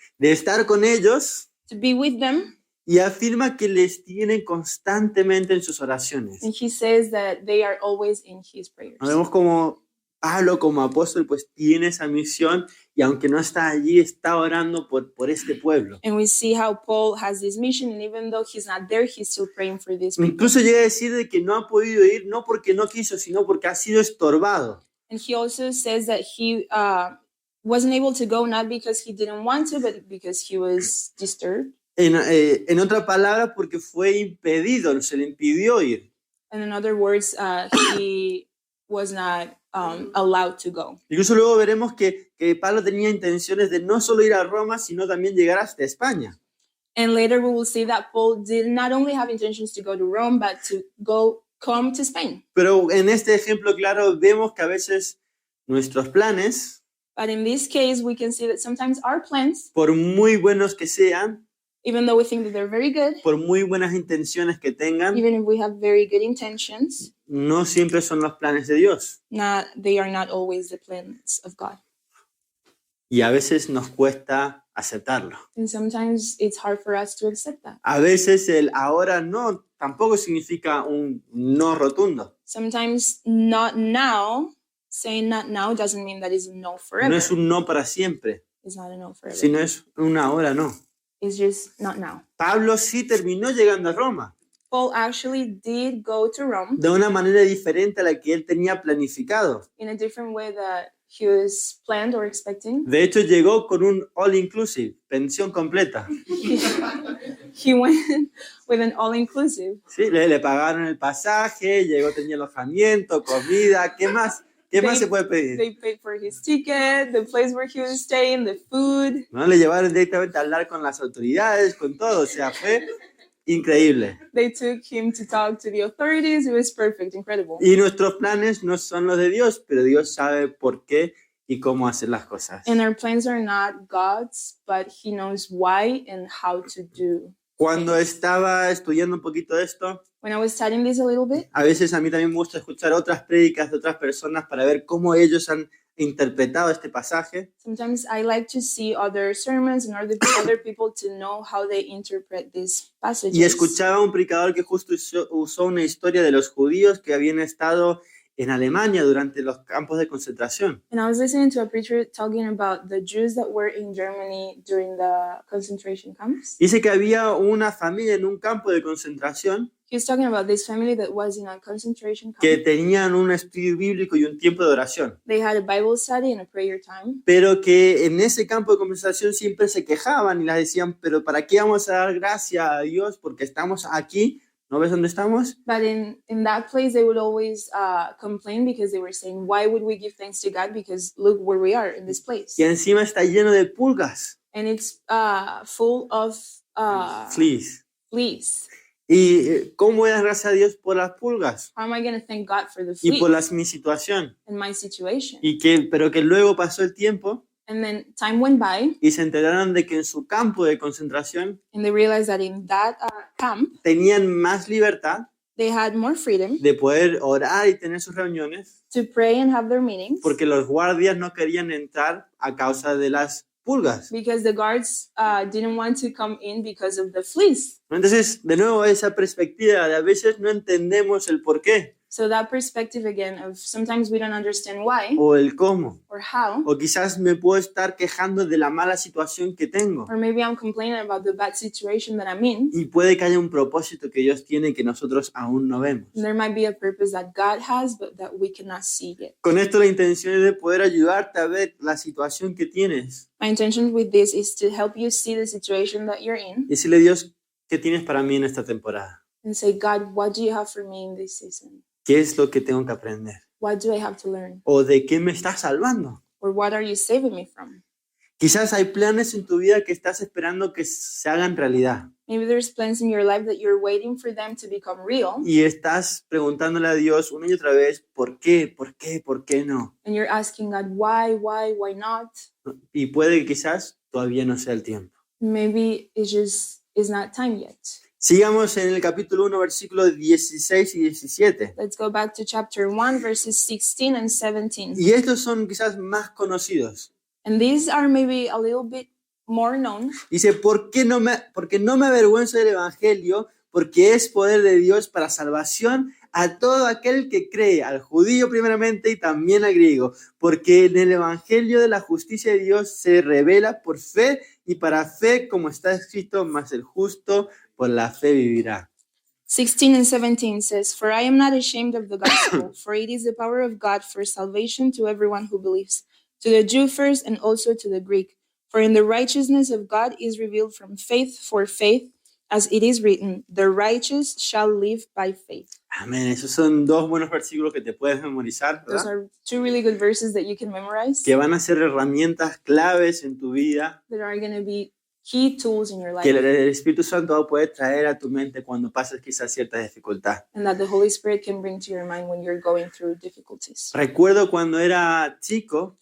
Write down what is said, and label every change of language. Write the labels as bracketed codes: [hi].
[es] De estar con ellos [en] to be with them, [es] y afirma que les tiene constantemente en sus oraciones. [en] And he says that they are always in his prayers. [es] Vemos como Pablo como apóstol pues tiene esa misión y aunque no está allí, está orando por este pueblo. [en] And we see how Paul has this mission, and even though he's not there, he's still praying for these people. [es] Incluso llega a decir de que no ha podido ir, no porque no quiso, sino porque ha sido estorbado. [en] And he also says that he wasn't able to go, not because he didn't want to, but because he was disturbed. [es] En otra palabra, porque fue impedido, se le impidió ir. [en] And in other words, he was not allowed to go. [es] Incluso luego veremos que Pablo tenía intenciones de no solo ir a Roma, sino también llegar hasta España. [en] And later we will see that Paul did not only have intentions to go to Rome, but to come to Spain. [es] Pero en este ejemplo claro vemos que a veces nuestros planes, [en] But in this case, we can see that sometimes our plans, [es] por muy buenos que sean, [en] even though we think that they're very good, [es] por muy buenas intenciones que tengan, [en] even if we have very good intentions, [es] no siempre son los planes de Dios. [en] they are not always the plans of God. [es] Y a veces nos cuesta aceptarlo. [en] And sometimes it's hard for us to accept that. [es] A veces el ahora no tampoco significa un no rotundo. [en] Sometimes not now, saying not now doesn't mean that it's a no forever. [es] No es un no para siempre, [en] It's not a no forever. [es] sino es un ahora no. [en] It's just not now. [es] Pablo sí terminó llegando a Roma [en] Paul actually did go to Rome [es] de una manera diferente a la que él tenía planificado. [en] in a different way that he was planned or expecting. [es] De hecho, llegó con un all inclusive, pensión completa. [en] He went with an all-inclusive. [es] Sí, le pagaron el pasaje, llegó, tenía alojamiento, comida, ¿qué más? ¿Qué más se puede pedir? [en] They paid for his ticket, the place where he was staying, the food. [es] ¿No? Le llevaron directamente a hablar con las autoridades, con todo, o sea, fue increíble. [en] They took him to talk to the authorities. It was perfect, incredible. [es] Y nuestros planes no son los de Dios, pero Dios sabe por qué y cómo hacer las cosas. [en] And our plans are not God's, but he knows why and how to do. [es] Cuando estaba estudiando un poquito de esto, [en] When I was studying this a little bit, [es] a veces a mí también me gusta escuchar otras prédicas de otras personas para ver cómo ellos han interpretado este pasaje. [en] sometimes I like to see other sermons and other people to know how they interpret these passages. [es] Y escuchaba a un predicador que justo usó una historia de los judíos que habían estado en Alemania durante los campos de concentración. [en] And I was listening to a preacher talking about the Jews that were in Germany during the concentration camps. [es] Dice que había una familia en un campo de concentración [en] He was talking about this family that was in a concentration [es] que [en] camp. [es] tenían un estudio bíblico y un tiempo de oración, [en] They had a Bible study and a prayer time. [es] pero que en ese campo de concentración siempre se quejaban y les decían, pero ¿para qué vamos a dar gracias a Dios? Porque estamos aquí, ¿no ves dónde estamos? [en] But in that place, they would always complain because they were saying, why would we give thanks to God? Because look where we are in this place. [es] Y encima está lleno de pulgas, [en] And it's full of fleas. fleas. [es] ¿Y cómo voy a dar gracias a Dios por las pulgas [en] How am I going to thank God for the [es] y por [en] fleas [es] mi situación? [en] and my situation? [es] Pero que luego pasó el tiempo [en] And then time went by, [es] y se enteraron de que en su campo de concentración [en] and they realized that in that camp, [es] tenían más libertad [en] they had more freedom [es] de poder orar y tener sus reuniones [en] to pray and have their meetings [es] porque los guardias no querían entrar a causa de las pulgas. [en] because the guards didn't want to come in because of the fleas. [es] Entonces, de nuevo, esa perspectiva de a veces no entendemos el por qué [en] So that perspective again of sometimes we don't understand why [es] o el cómo. [en] or how, [es] O quizás me puedo estar quejando de la mala situación que tengo. [en] or maybe I'm complaining about the bad situation that I'm in. [es] Y puede que haya un propósito que Dios tiene que nosotros aún no vemos. [en] And there might be a purpose that God has, but that we cannot see yet. [es] Con esto la intención es de poder ayudarte a ver la situación que tienes. [en] My intention with this is to help you see the situation that you're in [es] Y decirle, Dios, ¿qué tienes para mí en esta temporada? [en] and say, God, what do you have for me in this season? [es] ¿Qué es lo que tengo que aprender? [en] What do I have to learn? [es] ¿O de qué me estás salvando? [en] Or what are you saving me from? [es] Quizás hay planes en tu vida que estás esperando que se hagan realidad. [en] Maybe there's plans in your life that you're waiting for them to become real, [es] Y estás preguntándole a Dios una y otra vez, ¿por qué? ¿Por qué? ¿Por qué no? [en] and you're asking God, why not? [es] Y puede que quizás todavía no sea el tiempo. [en] Maybe it just is not time yet. [es] Sigamos en el capítulo 1, versículos 16 y 17. [en] Let's go back to chapter 1, verses 16 and 17. [es] Y estos son quizás más conocidos. [en] And these are maybe a little bit more known. [es] Dice, porque no me avergüenzo del evangelio, porque es poder de Dios para salvación a todo aquel que cree, al judío primeramente y también al griego, porque en el evangelio de la justicia de Dios se revela por fe y para fe, como está escrito, mas el justo por la fe vivirá. [en] 16 and 17 says, "For I am not ashamed of the gospel, for it is the power of God for salvation to everyone who believes, to the Jew first and also to the Greek. For in the righteousness of God is revealed from faith for faith, as it is written, the righteous shall live by faith." [es] Amén. Esos son dos buenos versículos que te puedes memorizar, [en] Those [es] ¿verdad? [en] are two really good verses that you can memorize [es] Que van a ser herramientas claves en tu vida, [en] that are going to be key tools in your [es] que [en] life, [es] el Espíritu Santo va a poder traer a tu mente cuando pases quizás cierta dificultad. [en] and that the Holy Spirit can bring to your mind when you're going through difficulties. [es] Recuerdo cuando era chico,